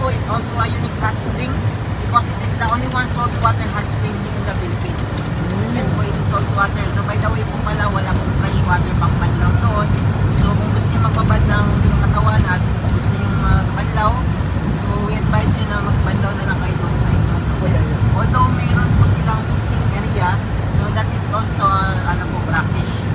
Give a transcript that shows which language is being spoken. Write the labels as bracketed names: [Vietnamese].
[English] also a unique hot spring because it is the only one saltwater hot spring in the Philippines. Yes po, it is saltwater. So by the way po pala, [Filipino] wala pong fresh water pang banlaw doon. So kung gusto niyo magpabad ng yung katawan at gusto niyo magbanlaw, so [English] we advise you [Filipino] na magbanlaw na lang kayo doon sa inyo. [English] Although [Filipino] mayroon po silang [English] misting area, so that is also brackish.